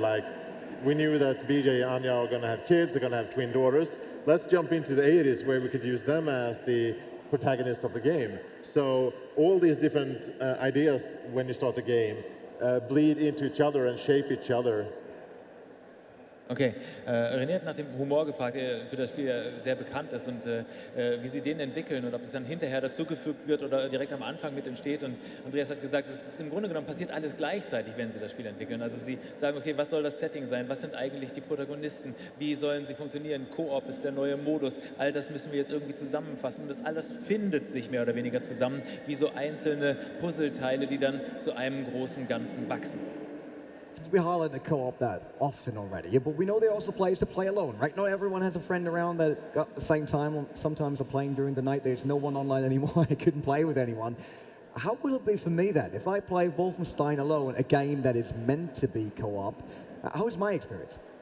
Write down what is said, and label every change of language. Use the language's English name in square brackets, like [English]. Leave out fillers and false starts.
[English] Like, we knew that BJ and Anya are gonna have kids, they're gonna have twin daughters. Let's jump into the 80s where we could use them as the protagonists of the game. So all these different ideas when you start the game bleed into each other and shape each other. [German] Okay, René hat nach dem Humor gefragt, der für das Spiel sehr bekannt ist und wie sie den entwickeln und ob es dann hinterher dazugefügt wird oder direkt am Anfang mit entsteht. Und Andreas hat gesagt, es ist im Grunde genommen passiert alles gleichzeitig, wenn sie das Spiel entwickeln. Also sie sagen, okay, was soll das Setting sein? Was sind eigentlich die Protagonisten? Wie sollen sie funktionieren? Koop ist der neue Modus. All das müssen wir jetzt irgendwie zusammenfassen und das alles findet sich mehr oder weniger zusammen, wie so einzelne Puzzleteile, die dann zu einem großen Ganzen wachsen. [English] We highlight the co-op that often already, yeah, but we know there are also players that play alone, right? Not everyone has a friend around that at the same time, or sometimes are playing during the night, there's no one online anymore, I couldn't play with anyone. How will it be for me then? If I play Wolfenstein alone, a game that is meant to be co-op, how is my experience?